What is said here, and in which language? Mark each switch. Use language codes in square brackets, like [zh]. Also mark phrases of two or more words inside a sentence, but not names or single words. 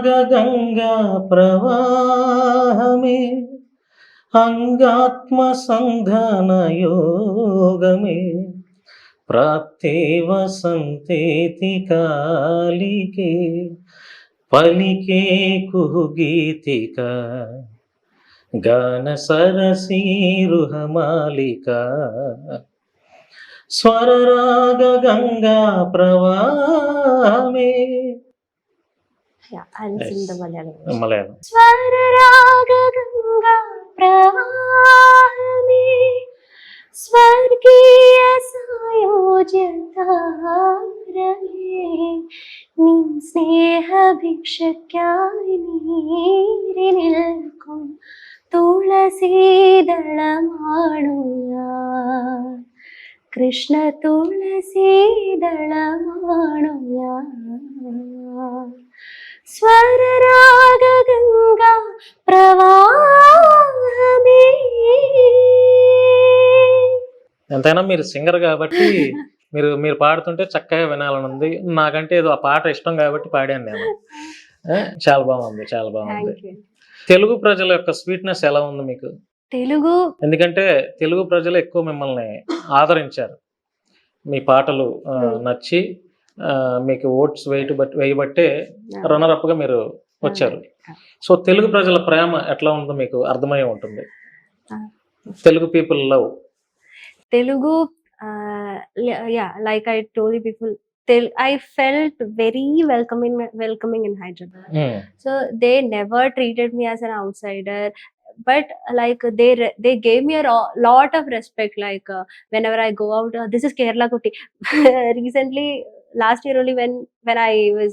[ml] ഗംഗാ പ്രവാഹമേ, അംഗാത്മ സന്ധാന യോഗമേ, പ്രാപ്തേ വസന്തേതി കാലികേ, പലികേ കുഹുഗീതിക, ഗാന സരസീരുഹമാലിക, സ്വരരാഗ ഗംഗാ പ്രവാഹമേ. [en] Yeah, I'll sing the Malayalam. [te] మలయాళం. [ml] സ്വരരാഗ ഗംഗാ പ്രവാഹമേ, സ്വർഗീയ സായോജ്യതാരമേ നീ സ്നേഹഭിക്ഷയ്ക്കായി നീരി നിൽക്കും തുളസീദളമാണു ഞാൻ കൃഷ്ണ തുളസീദളമാണു ഞാൻ സ്വരരാഗ ഗംഗാ ప్రవాహమే [te] ఎంతైనా మీరు సింగర్ కాబట్టి మీరు పాడుతుంటే చక్కగా వినాలని ఉంది. నాకంటే ఏదో ఆ పాట ఇష్టం కాబట్టి పాడాను నేను. చాలా బాగుంది, చాలా బాగుంది. థ్యాంక్ యూ. తెలుగు ప్రజల యొక్క స్వీట్నెస్ ఎలా ఉంది మీకు? తెలుగు ఎందుకంటే తెలుగు ప్రజలు ఎక్కువ మిమ్మల్ని ఆదరించారు, మీ పాటలు నచ్చి మీకు ఓట్స్ వేయబట్టే రన్నర్ గా మీరు వచ్చారు. సో తెలుగు ప్రజల ప్రేమ ఎట్లా ఉందో మీకు అర్థమై ఉంటుంది. [en] Telugu people love Telugu, yeah, like I told you before, I felt very welcoming in Hyderabad. So they never treated me as an outsider, but like they gave me a lot of respect. Like whenever I go out, this is Kerala Kutti. Recently, last year only, when I was.